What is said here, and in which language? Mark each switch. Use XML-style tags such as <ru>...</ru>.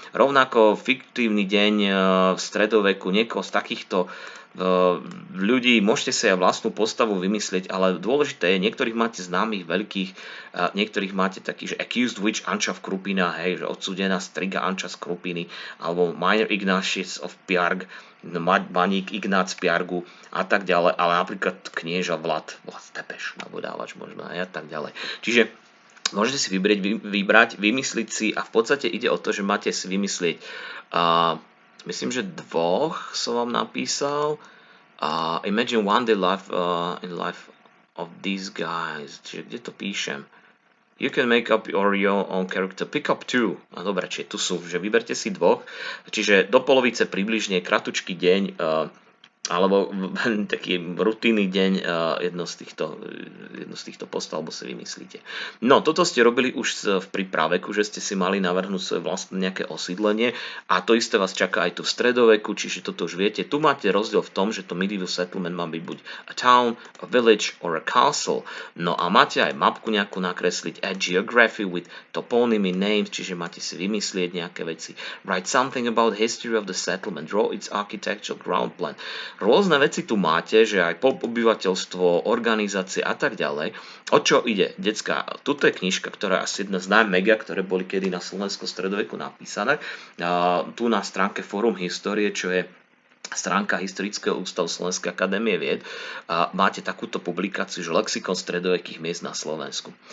<sk>Rovnako fiktívny deň v stredoveku, niekoho z takýchto ľudí, môžete si aj vlastnú postavu vymyslieť, ale dôležité je, niektorých máte známych veľkých, niektorých máte takých, že</sk> <en>accused witch</en> <sk>Anča v Krupina, hej, že odsúdená striga Anča z Krupiny, alebo</sk> <en>minor Ignatius of Piarg,</en> <sk>baník Ignác z Piargu a tak ďalej, ale napríklad knieža Vlad Tepeš, alebo dávač možno aj a tak ďalej. Čiže môžete si vybrať, vymysliť si a v podstate ide o to, že máte si vymyslieť myslím, že dvoch som vám napísal.</sk> <en>Imagine one day in life of these guys.</en> <sk>Čiže kde to píšem?</sk> <en>You can make up your own character. Pick up two.</en> <sk>A dobre, čiže tu sú, že vyberte si dvoch. Čiže do polovice približne kratučký deň, alebo taký rutinný deň, jedno z týchto postov, alebo si vymyslíte. No, toto ste robili už v prípraveku, že ste si mali navrhnúť svoje vlastné nejaké osídlenie a to isté vás čaká aj tu v stredoveku, čiže toto už viete. Tu máte rozdiel v tom, že to</sk> <en>medieval settlement</en> <sk>má byť buď</sk> <en>a town, a village or a castle.</en> <sk>No a máte aj mapku nejakú nakresliť,</sk> <en>add geography with toponymy names,</en> <sk>čiže máte si vymyslieť nejaké veci.</sk> <en>Write something about history of the settlement, draw its architectural ground plan.</en> <sk>Rôzne veci tu máte, že aj obyvateľstvo, organizácie a tak ďalej. O čo ide, decká? Tuto je knižka, ktorá je asi jedna z najmega, ktoré boli kedy na Slovensku stredoveku napísané. Tu na stránke Fórum histórie, čo je stránka Historického ústavu Slovenskej akadémie vied, máte takúto publikáciu, že lexikon stredovekých miest na Slovensku.</sk>